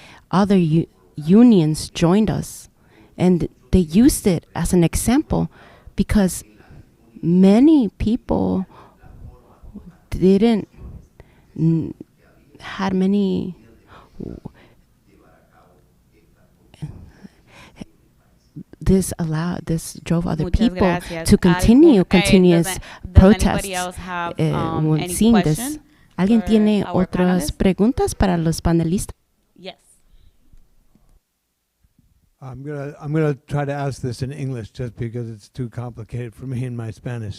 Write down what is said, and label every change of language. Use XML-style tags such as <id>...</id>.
<en>Other unions joined us, and they used it as an example because many people didn't had many this drove other people to continue continuous protests. When seeing this,</en> <es>¿alguien tiene otras preguntas para los panelistas?</es> <en>Yes. I'm gonna try to ask this in English just because it's too complicated for me in my Spanish.</en>